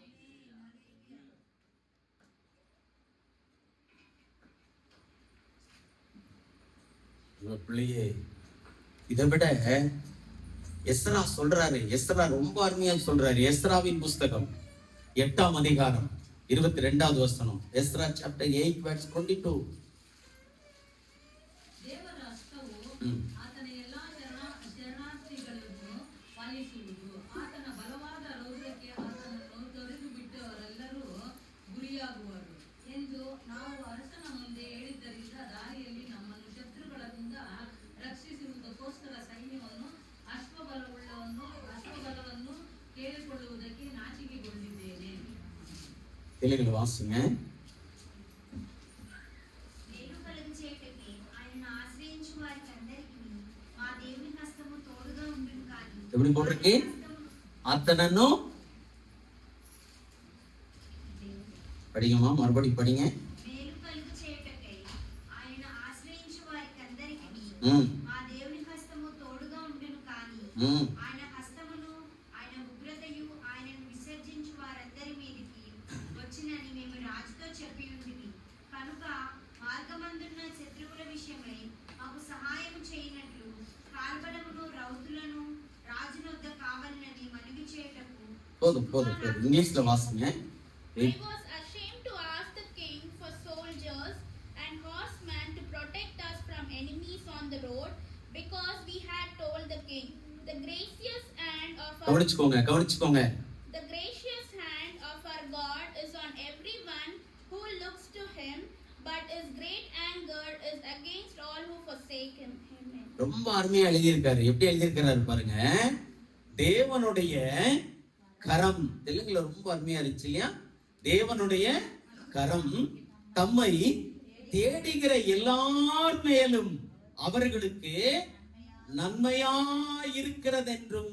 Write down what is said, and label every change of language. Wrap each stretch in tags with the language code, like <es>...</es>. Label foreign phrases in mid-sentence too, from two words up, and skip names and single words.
<ta>பிள்ளையே, இதை விட எஸ்ரா சொல்றாரு. எஸ்ரா ரொம்ப அருமையா சொல்றாரு. எஸ்ராவின் புஸ்தகம் 8ஆம் அதிகாரம் 22வது வசனம்.</ta> <en>எஸ்ரா chapter 8 verse 22.</en> <kn>ದೇವರ ಹಸ್ತವು ಆತನ ಎಲ್ಲಾ ಶರಣಾರ್ಥಿಗಳಿಗೂ ಪಾಲಿಸುವುದು. ಆತನ ಬಲವಾದ ರೌದ್ರಕ್ಕೆ ಆತನನ್ನು ತೊರೆದು ಬಿಟ್ಟವರೆಲ್ಲರೂ ಗುರಿಯಾಗುವರು ಎಂದು ನಾವು ಅರಸನ ಮುಂದೆ ಹೇಳಿದ್ದರಿಂದ ದಾರಿಯಲ್ಲಿ ನಮ್ಮನ್ನು ಶತ್ರುಗಳಿಂದ ರಕ್ಷಿಸುವುದಕ್ಕೋಸ್ಕರ ಸೈನ್ಯವನ್ನು ಅಶ್ವಬಲವನ್ನು ಕೇಳಿಕೊಳ್ಳುವುದಕ್ಕೆ ನಾಚಿಕೆಗೊಂಡಿದ್ದೇನೆ.</kn> <te>తెలుగులో వాసింగ. నేను కలుగచేయటకే ఆయనను ఆశ్రయించు వారికందరికీ మా దేవుని హస్తము తోడుగా ఉండును కాని.</te> <ta>எப்படி போட்டிருக்கு? ஆத்தனன்னு படிங்கம்மா, மறுபடியும் படிங்க.</ta> <te>మేలు కలుగచేయటకే ఆయన ఆశ్రయించు వారికందరికీ మా దేవుని హస్తము తోడుగా ఉండును కాని. ఆయన హస్తమును ఆయన ఉగ్రతయు ఆయనను విసర్జించు వారందరి మీదికి వచ్చినని మేము రాజుతో చెప్పి ఉండిమి. కనుక మార్గమందున్న శత్రువుల విషయమై మాకు సహాయం చేయనట్లు కార్బలమును రౌతులను</te> <ta>போதும் இங்கிலீஷ்ல வாசிங்க.</ta> <en>I was ashamed to ask the king for soldiers and horsemen to protect us from enemies on the road, because we had told the king, the gracious hand of our</en> <ta>கவனிச்சுக்கோங்க.</ta> <en>the gracious hand of our God is on everyone who looks to him, but his great anger is against all who forsake him. Amen.</en> <ta>ரொம்ப அருமையா எழுதியிருக்காரு. எப்படி எழுதியிருக்கிறாரு பாருங்க. தேவனுடைய கரம், தெலுங்குல ரொம்ப அருமையா இருந்துச்சு இல்லையா? தேவனுடைய கரம் தம்மை தேடுகிற எல்லார் மேலும் அவர்களுக்கு நன்மையாயிருக்கிறதென்றும்.</ta>